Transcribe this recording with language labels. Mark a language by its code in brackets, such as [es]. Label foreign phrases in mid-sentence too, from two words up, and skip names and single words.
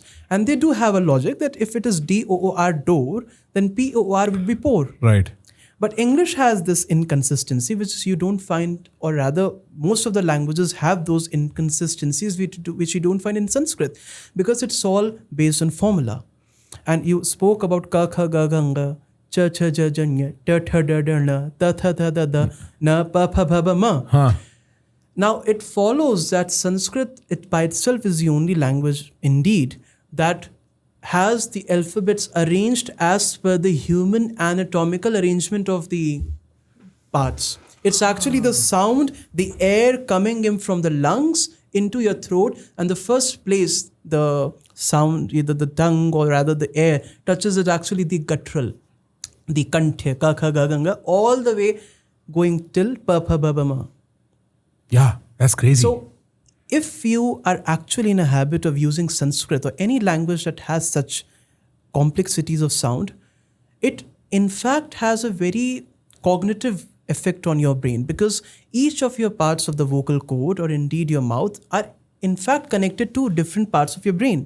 [en] And they do have a logic that if it is DOOR door, then POR would be poor. Right. But English has this inconsistency, which you don't find, or rather, most of the languages have those inconsistencies which you don't find in Sanskrit, because it's all based on formula. And you spoke about [sa] क, ख, ग, ग, ङ, छ, छ, ज, ज, ञ, ट, ठ, ड, ड, ण, त, थ, थ, द, द, न, प, फ, भ, ब, म. [en] Now, it follows that Sanskrit, it by itself is the only language, indeed, that has the alphabets arranged as per the human anatomical arrangement of the parts. It's actually the sound, the air coming in from the lungs into your throat, and the first place the sound, either the tongue or rather the air touches is actually the guttural, the [sa] कण्ठे, क, ख, ग, ग, ङ, [en] all the way going till [sa] प, फ, ब, ब, म. [en] Yeah, that's crazy. So, if you are actually in a habit of using Sanskrit or any language that has such complexities of sound, it in fact has a very cognitive effect on your brain, because each of your parts of the vocal cord, or indeed your mouth, are in fact connected to different parts of your brain.